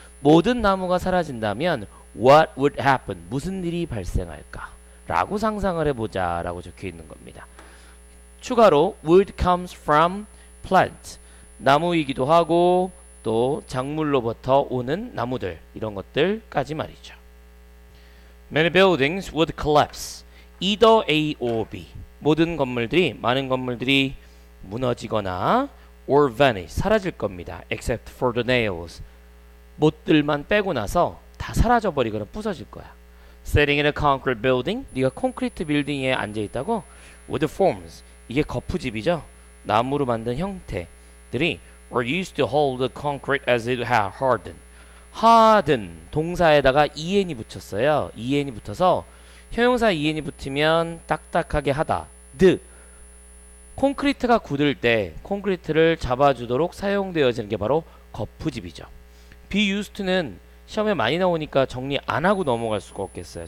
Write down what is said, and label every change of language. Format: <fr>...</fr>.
<ko>모든 나무가 사라진다면</ko> <en>what would happen?</en> <ko>무슨 일이 발생할까? 라고 상상을 해보자 라고 적혀 있는 겁니다. 추가로</ko> <en>wood comes from plant,</en> <ko>나무이기도 하고 또 작물로부터 오는 나무들, 이런 것들까지 말이죠.</ko> <en>Many buildings would collapse, either A or B.</en> <ko>모든 건물들이, 많은 건물들이 무너지거나</ko> <en>or vanish,</en> <ko>사라질 겁니다.</ko> <en>Except for the nails.</en> <ko>못들만 빼고 나서 다 사라져버리거나 부서질 거야.</ko> <en>Sitting in a concrete building,</en> <ko>네가 콘크리트 빌딩에 앉아있다고?</ko> <en>Wood forms,</en> <ko>이게 거푸집이죠. 나무로 만든 형태들이</ko> <en>were used to hold the concrete as it had hardened.</en> <ko>harden, 동사에다가 en이 붙였어요. en이 붙어서 형용사 en이 붙으면 딱딱하게 하다. 콘크리트가 굳을 때 콘크리트를 잡아주도록 사용되어지는 게 바로 거푸집이죠. be used to는 시험에 많이 나오니까 정리 안 하고 넘어갈 수가 없겠어요.</ko>